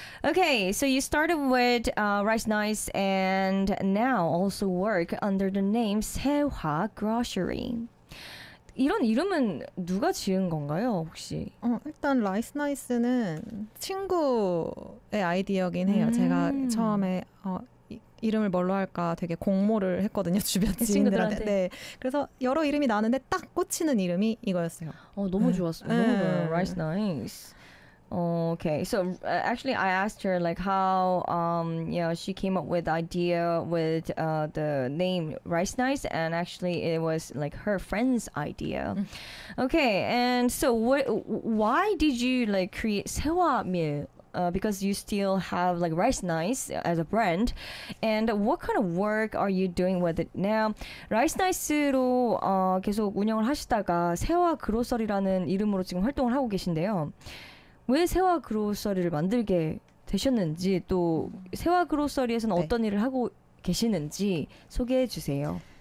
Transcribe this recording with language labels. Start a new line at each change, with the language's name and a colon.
English: Okay, so you started with Rice Nice and now also work under the name Sewa Grocery.
Korean: 이런 이름은 누가 지은 건가요, 혹시? 일단 Rice Nice는 친구의 아이디어긴 해요. 제가 처음에... 이름을 뭘로 할까 되게 공모를 했거든요. 주변 친구들한테. 네. 그래서 여러 이름이 나왔는데 딱 꽂히는 이름이 이거였어요. 너무 좋았어요. 너무 좋아요. Rice Nice. Okay.
English: So actually I asked her like how you know she came up with the idea with the name Rice Nice and actually it was like her friend's idea. Okay. And so why did you like create 세화미? Because you still have like Rice Nice as a brand, and what kind of work are you doing with it now?
Korean: Rice Nice로 계속 운영을 하시다가 세화 그로서리라는 이름으로 지금 활동을 하고 계신데요. 왜 세화 그로서리를 만들게 되셨는지 또 세화 그로서리에서는 어떤 일을 하고 계시는지 소개해 주세요.